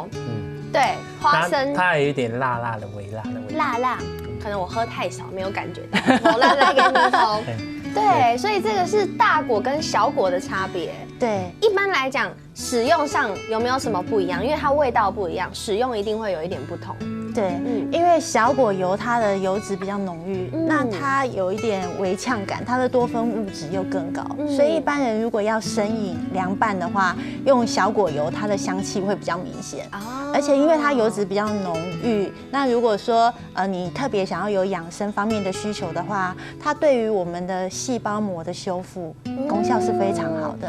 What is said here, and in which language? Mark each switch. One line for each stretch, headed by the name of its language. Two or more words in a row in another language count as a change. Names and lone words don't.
Chinese: 對，花生。它有一點辣辣的微辣的味道。辣，可能我喝太少，沒有感覺到。辣辣嘅米頭。對，所以這個是大果跟小果的差別。對，一般來講，使用上有沒有什麼不一樣？因為它味道不一樣，使用一定會有一點不同。对，因為小果油它的油脂比較濃郁，那它有一點微嗆感，它的多酚物質又更高，所以一般人如果要生飲涼拌的話，用小果油，它的香氣會比較明顯。而且因為它油脂比較濃郁，那如果說你特別想要有養生方面的需求的話，它對於我們的細胞膜的修復功效是非常好的。